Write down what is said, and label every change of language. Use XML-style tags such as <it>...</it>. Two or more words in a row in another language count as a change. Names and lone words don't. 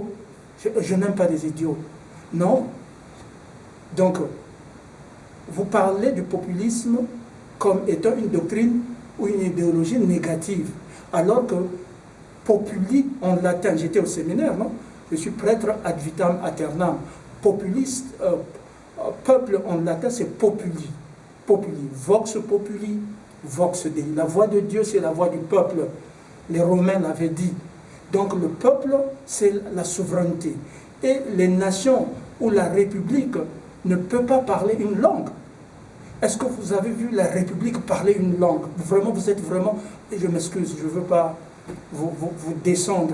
<fr>Je n'aime pas des idiots. Non. Donc, vous parlez du populisme comme étant une doctrine ou une idéologie négative. Alors que populi, en latin, j'étais au séminaire, non? Je suis prêtre</fr> <la>ad vitam aeternam.</la> <fr>Populiste, peuple en latin, c'est populi.</fr> <la>Populi. Vox populi, vox Dei.</la> <fr>La voix de Dieu, c'est la voix du peuple. Les Romains l'avaient dit. Donc le peuple, c'est la souveraineté. Et les nations ou la République ne peut pas parler une langue. Est-ce que vous avez vu la République parler une langue? Vraiment, vous êtes vraiment... Et je m'excuse, je ne veux pas vous descendre.</fr>